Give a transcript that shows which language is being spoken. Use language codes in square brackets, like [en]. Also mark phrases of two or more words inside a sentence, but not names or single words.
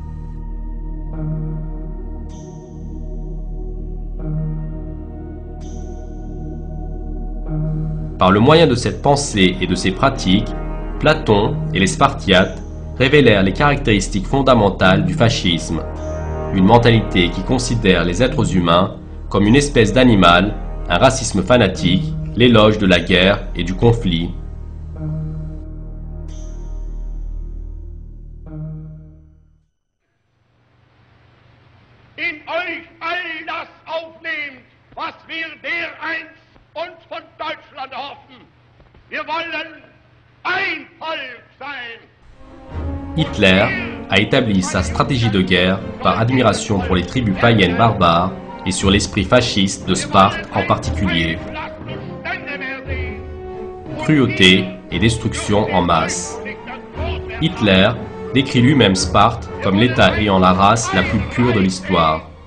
[fr] Par le moyen de cette pensée et de ces pratiques, Platon et les Spartiates révélèrent les caractéristiques fondamentales du fascisme, une mentalité qui considère les êtres humains comme une espèce d'animal, un racisme fanatique, l'éloge de la guerre et du conflit. [de] In euch all das aufnehmt, was wir dereinst uns von Deutschland hoffen. Wir wollen ein Volk sein. [fr] Hitler a établi sa stratégie de guerre par admiration pour les tribus païennes barbares et sur l'esprit fasciste de Sparte en particulier. Cruauté et destruction en masse. Hitler décrit lui-même Sparte comme l'État ayant la race la plus pure de l'histoire.